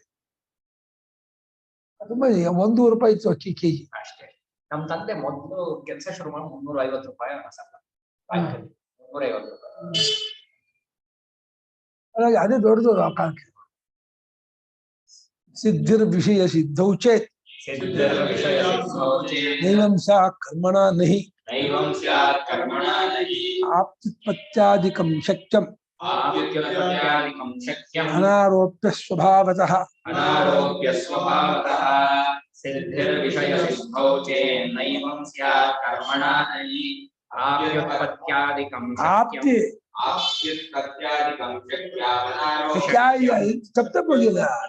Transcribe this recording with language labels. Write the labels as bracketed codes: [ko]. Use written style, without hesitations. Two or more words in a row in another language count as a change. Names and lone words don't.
[kn] ತುಂಬಾ 100 ರೂಪಾಯಿ ಇತ್ತು ಅಕ್ಕಿ ಕೆಜಿ ಅಷ್ಟೇ. ನಮ್ ತಂದೆ ಮೊದಲು ಕೆಲಸ ಶುರು ಮಾಡಿ 350 ರೂಪಾಯಿ ಸಂಬಳ, 350 ರೂಪಾಯಿ. ಹಾಗಾಗಿ ಅದೇ ದೊಡ್ಡದು ಆಕಾಂಕ್ಷೆ. [sa] ಸಿದ್ಧಿರ್ ವಿಷಯ ಸಿದ್ಧೌ ಚೇತ್ ನೈವಂ ಸ್ಯಾತ್ ಕರ್ಮಣಾ ನಹಿ ಆಪ್ತಿತ್ಪತ್ಯಾದಿಕಂ ಶಕ್ಯಂ ಅನಾರೋಪ್ಯ ಸ್ವಭಾವತಃ ಆಪ್ತಿ ತಪ್ಪಿಲ್ಲ.